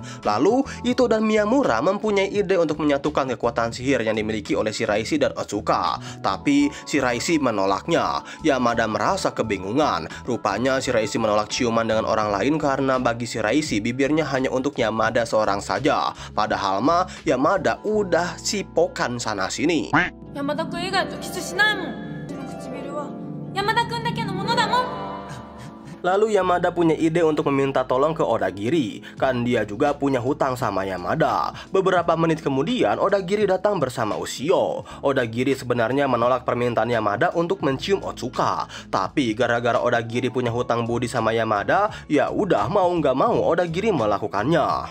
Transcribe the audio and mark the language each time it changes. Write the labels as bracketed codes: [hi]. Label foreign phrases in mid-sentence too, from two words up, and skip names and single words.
[id] Lalu Ito dan Miyamura mempunyai ide untuk menyatukan kekuatan sihir yang dimiliki oleh Shiraishi dan Otsuka. Tapi Shiraishi menolaknya. Yamada merasa kebingungan. Rupanya Shiraishi menolak ciuman dengan orang lain karena bagi Shiraishi bibirnya hanya untuk Yamada seorang saja. Padahal mah Yamada udah sipokan sana sini. [ja] Yamada-kun以外とキスしないもん。この唇は山田君だけのものだもん。 [id] Lalu Yamada punya ide untuk meminta tolong ke Odagiri. Kan dia juga punya hutang sama Yamada. Beberapa menit kemudian Odagiri datang bersama Ushio. Odagiri sebenarnya menolak permintaan Yamada untuk mencium Otsuka. Tapi gara-gara Odagiri punya hutang budi sama Yamada, ya udah mau nggak mau Odagiri melakukannya.